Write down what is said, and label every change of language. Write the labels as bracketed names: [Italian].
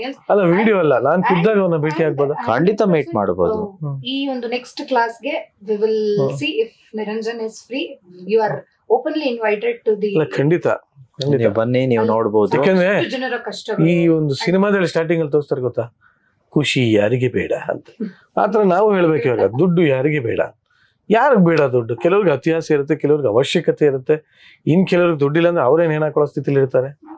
[Kannada] ಅಲ್ಲ ವಿಡಿಯೋ ಅಲ್ಲ, ನಾನು ಖುದ್ದಾಗ ಅವನ್ನ ಭೇಟಿ ಆಗ್ಬೋದು. ಖಂಡಿತ ಮೀಟ್ ಮಾಡಬಹುದು. ಈ ಒಂದು ನೆಕ್ಸ್ಟ್ ಕ್ಲಾಸ್ಗೆ [English] we will see if Niranjan is free. You are openly invited to the. [Kannada] ಖಂಡಿತ ನೀವು ಬನ್ನಿ, ನೀವು ನೋಡ್ಬೋದು. ಯಾಕಂದ್ರೆ ಈ ಒಂದು ಸಿನಿಮಾದಲ್ಲಿ ಸ್ಟಾರ್ಟಿಂಗ್ ಅಲ್ಲಿ ತೋರಿಸ್ತಾರೆ ಗೊತ್ತಾ, ಖುಷಿ ಯಾರಿಗೆ ಬೇಡ ಅಂತ. ಆತರ ನಾವು ಹೇಳ್ಬೇಕು ಇವಾಗ, ದುಡ್ಡು ಯಾರಿಗೆ ಬೇಡ, ಯಾರಿಗೆ ಬೇಡ ದುಡ್ಡು. ಕೆಲವ್ರಿಗೆ ಅತ್ಯಾಸ ಇರುತ್ತೆ, ಕೆಲವ್ರಿಗೆ ಅವಶ್ಯಕತೆ ಇರುತ್ತೆ, ಇನ್ ಕೆಲವ್ರಿಗೆ ದುಡ್ಡಿಲ್ಲ ಅಂದ್ರೆ ಅವ್ರೇನ್ ಏನ್ ಹಾಕೊಳ್ಳೋ ಸ್ಥಿತಿಲಿ ಇರ್ತಾರೆ.